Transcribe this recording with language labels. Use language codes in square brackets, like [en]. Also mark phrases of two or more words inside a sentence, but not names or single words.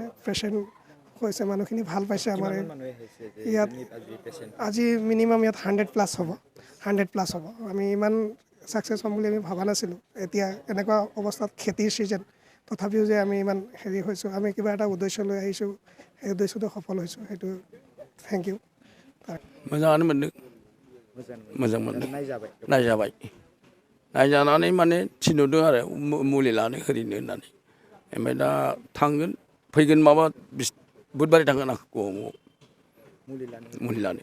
[as] পেচেণ্ট হৈছে মানুহখিনি ভাল পাইছে। আমাৰ ইয়াত আজি মিনিমাম ইয়াত 100+ হ'ব, 100+ হ'ব। আমি ইমান ছাকচেছ হ'ম বুলি আমি ভবা নাছিলোঁ। এতিয়া এনেকুৱা অৱস্থাত খেতিৰ ছিজন তথাপিও যে আমি ইমান হেৰি হৈছোঁ, আমি কিবা এটা উদ্দেশ্য লৈ আহিছোঁ, সেই উদ্দেশ্যটো সফল হৈছোঁ। [en] সেইটো thank you. [brx] मोजाङानो मोनदों, मोजां मोनदों। नायजानानै माने थिनहरदों आरो मुलि लानो ओरैनो होननानै। ओमफ्राय दा थांगोन, फैगोन माबा बुधबारै थांगोन आं गगामुगआव मुलि लानो।